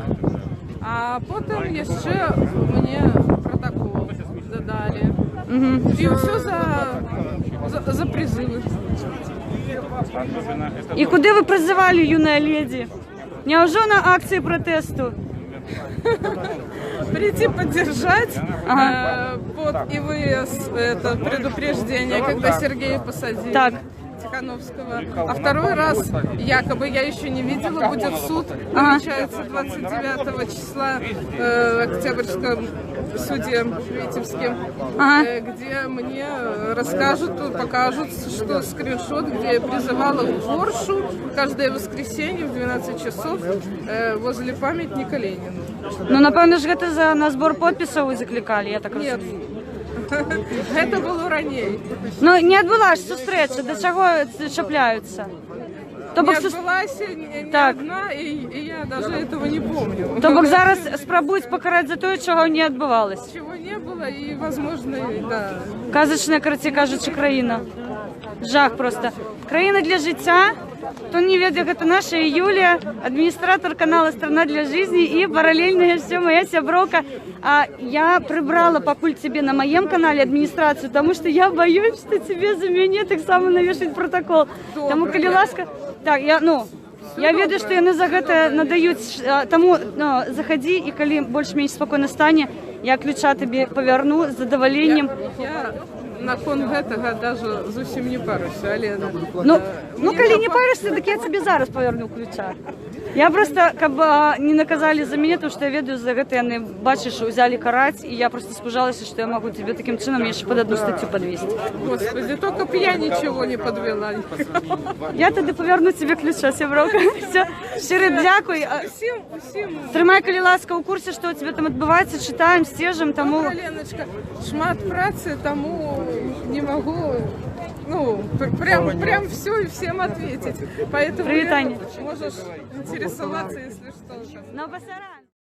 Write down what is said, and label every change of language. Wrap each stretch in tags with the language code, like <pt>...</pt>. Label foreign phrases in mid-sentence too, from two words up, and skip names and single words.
<be>А потым яшчэ мне протакол дадалі. І ўсё за призывы. І куды вы прызывалі,</be> <ru>юная леди?</ru> <be>Няўжо на акцыі пратэсту?</be> <ru>Прийти поддержать под ИВС, это предупреждение, когда Сергея посадили.</ru> <be>Так.</be> <ru>Тихановского. А второй раз, якобы, я еще не видела, будет суд, намечается 29 числа в Октябрьском суде Витебске, где мне расскажут, покажут, что скриншот, где я призывала к боршу каждое воскресенье в 12 часов возле памятника Ленину.</ru> <be>Ну, напевно ж, гэта на збор подпісаў вы заклікалі, я так</be> <ru>Нет.</ru> <be>разумею.</be> <ru>Это было ранее.</ru> <be>Ну, не адбылася сустрэча, да чаго чапляюцца?</be> <ru>Не отбылась ни одна, и я даже этого не помню.</ru> <be>То бок зараз спрабуюць пакараць за тое, чаго не адбывалася.</be> <ru>Чего не было, и, возможно, да.</ru> <be>Казачная, карацей кажучы, краіна. Жах просто. Краіна для жыцця. Хто не ведае, гэта наша Юлія, адміністратор канала «Страна для жизни»</be> <ru>и параллельная все</ru> <be>моя сяброўка.</be> <ru>Я прибрала пакуль тебе на моем канале администрацию, потому что я боюсь, что тебе</ru> <be>за мяне таксама навешаць</be> <ru>протокол.</ru> <be>Тому, калі ласка, так, я ведаю, что яны за гэта надаюць, тому заходи, и калі больш-менш спокойно стане, я ключа тебе поверну з задаваленнем. Након гэтага даже зусім не паруся, Алена. Ну, калі не паришься, так я тебе зараз поверну ключа. Я просто, каб не наказали за меня,</be> <ru>потому что</ru> <be>я ведаю, за гэта яны, бачыш, взяли караць,</be> <ru>и я просто испужалась, что я могу тебе таким чином еще под одну статью подвести. Господи, только б я ничего не подвела. Я тогда поверну тебе ключа,</ru> <be>сяброўка. Все, щиро дзякуй. Усім. Трымай, калі ласка, у курсе,</be> <ru>что у тебя</ru> <be>там адбываецца,</be> <ru>читаем, стежим,</ru> <be>тому... Леночка, шмат працы,</be> <ru>тому не могу, прям все и всем ответить. Поэтому можешь интересоваться, если что. На басара.</ru>